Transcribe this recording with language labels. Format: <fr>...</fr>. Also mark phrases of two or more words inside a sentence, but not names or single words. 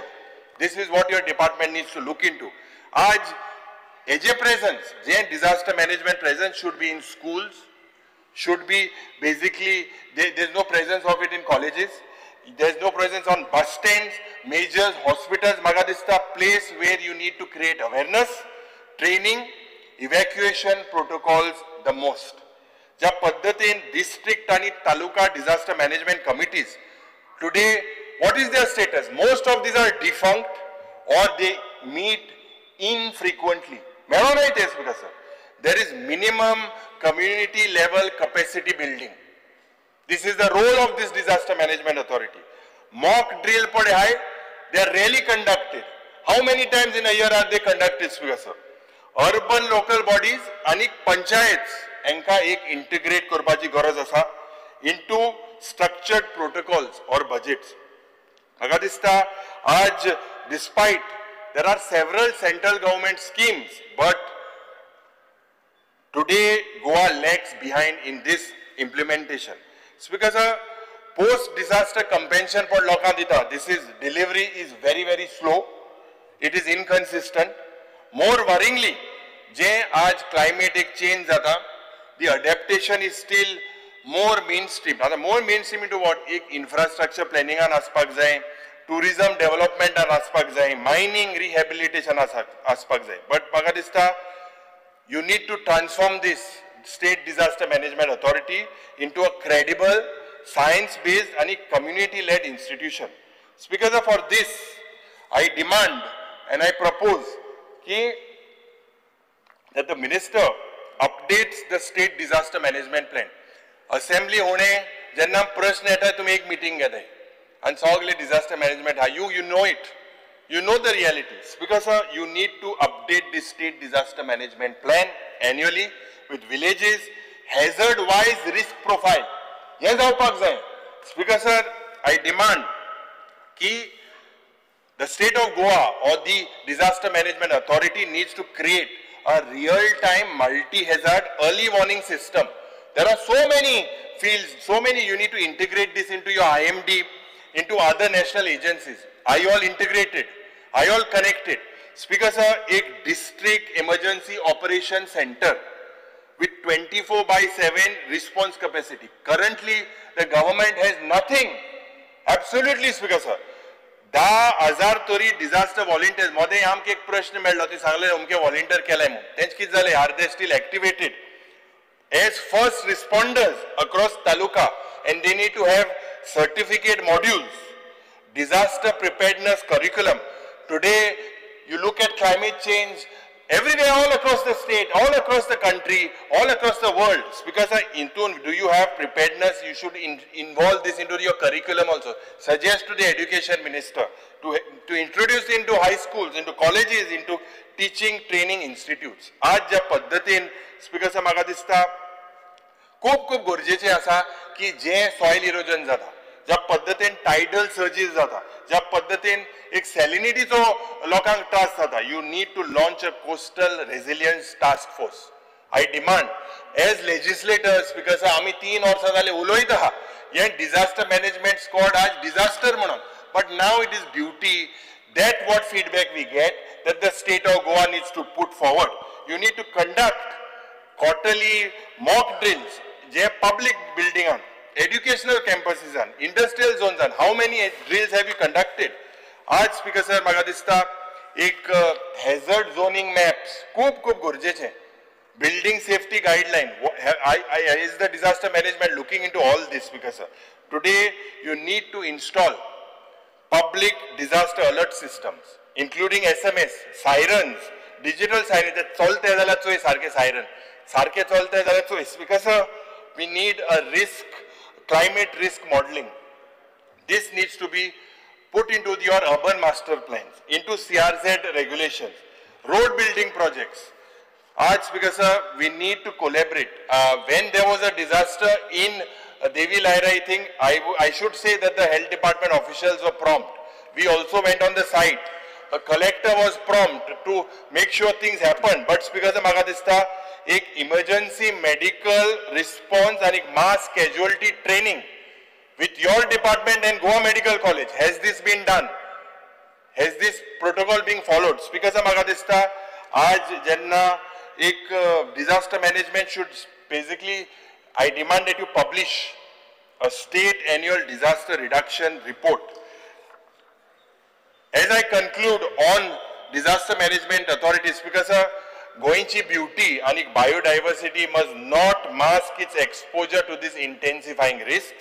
<en>This is what your department needs to look into. Aaj, AJ presence, disaster management presence should be in schools, should be basically, there's no presence of it in colleges. There's no presence on bus stands, majors, hospitals. Magadista, place where you need to create awareness, training, evacuation protocols the most.</en> <kok>ज्या पद्धतीन</kok> <en>district आणि taluka disaster management committees, today what is their status? Most of these are defunct or they meet infrequently. There is minimum community level capacity building. This is the role of this Disaster Management Authority. Mock drill</en> <hi>पड़े है,</hi> <en>they are rarely conducted. How many times in a year are they conducted, Speaker sir? urban local bodies</en> <kok>आणि पंचायत हांकां एक इंटिग्रेट करपाची गरज आसा</kok> <en>into structured protocols or budgets.</en> <kok>म्हाका दिसता आज</kok> <en>despite there are several central government schemes, but today Goa lags behind in this implementation. It's because a post-disaster compensation for</en> <kok>लोकां दिता,</kok> <en>delivery is very slow. It is inconsistent. More worryingly,</en> <kok>जे आज</kok> <en>climatic change जाता, the adaptation is still more mainstream. Now, more mainstream into what?</en> <kok>एक</kok> <en>infrastructure planning</en> <kok>an आसपाक जाय,</kok> <en>tourism development</en> <kok>an आसपाक जाय,</kok> <en>mining rehabilitation</en> <kok>आसपाक जाय.</kok> <en>But</en> <kok>म्हाका दिसता</kok> <en>you need to transform this state disaster management authority into a credible, science-based and community-led institution. So because of for this, I demand and I propose that the minister updates the state disaster management plan. Assembly</en> <kok>होणे जेन्ना प्रश्न येता तुम्ही एक मीटिंग घेताय आणि सगळे</kok> <en>disaster management you know it, you know the realities, because you need to update the state disaster management plan annually with villages, hazard wise risk profile.</en> <kok>हे जावपाक जाय.</kok> <en>Speaker sir, I demand कि the state of Goa or the disaster management authority needs to create a real-time multi-hazard early warning system. There are so many fields, so many, you need to integrate this into your IMD, into other national agencies. Are you all integrated? Are you all connected? Speaker sir, a district emergency operation center with 24/7 response capacity. Currently, the government has nothing. Absolutely, Speaker sir. 10,000 तरी disaster volunteers.</en> <kok>मोदे आमके एक प्रश्न मेळ्ळो ती सांगले उमके volunteer केलाय म्हणून. तेंच कित जाले?</kok> <en>Are they still activated as first responders across taluka, and they need to have certificate modules, disaster preparedness curriculum. Today, you look at climate change everywhere, all across the state, all across the country, all across the world. Because do you have preparedness? You should involve this into your curriculum also. Suggest to the education minister to introduce into high schools, into colleges, into teaching training institutes.</en> <kok>आज ज्या पद्धतीन स्पीकर साहेब म्हाका दिसता खूप गरजेचे आसा की जे</kok> <en>soil erosion</en> <kok>जाता, ज्या पद्धतीन</kok> <en>tidal surges</en> <kok>जाता, ज्या पद्धतीन एक सॅलिनिटीचो लोकांक त्रास जाता,</kok> <en>you need to launch a coastal resilience task force. I demand as legislators, because</en> <kok>आम्ही 3 वर्सां जाले उलयत आहा हे</kok> <en>disaster management squad आज disaster म्हणून, but now it is duty that what feedback we get that the state of Goa needs to put forward. You need to conduct quarterly mock drills, जे public building on, educational campuses on, industrial zones on. How many drills have you conducted?</en> <kok>आज स्पीकर सर म्हाका दिसता एक</kok> <en>hazard zoning maps</en> <kok>खूप गरजेचे.</kok> <en>Building safety guideline. Is the disaster management looking into all this, Speaker sir? Today you need to install public disaster alert systems, including SMS, sirens, digital sirens.</en> <kok>चलते जाल्यार चोय सारखे siren, सारखे चलते जाल्यार चोय.</kok> <en>Speaker sir, we need a climate risk modeling. This needs to be put into your urban master plans, into CRZ regulations, road building projects. आज Speaker sir, we need to collaborate. When there was a disaster in Devi Laira, I think I should say that the health department officials were prompt. We also went on the site. The collector was prompt to make sure things happen. But Speaker sir,</en> <kok>म्हाका दिसता एक</kok> <en>emergency medical response and एक mass casualty training with your department and Goa Medical College. Has this been done? Has this protocol being followed? Speaker sir,</en> <kok>म्हाका दिसता आज जेन्ना एक</kok> <en>disaster management should basically, I demand that you publish a state annual disaster reduction report. As I conclude on disaster management authorities, Speaker sir, Goinchi beauty and biodiversity must not mask its exposure to these intensifying risks.</en>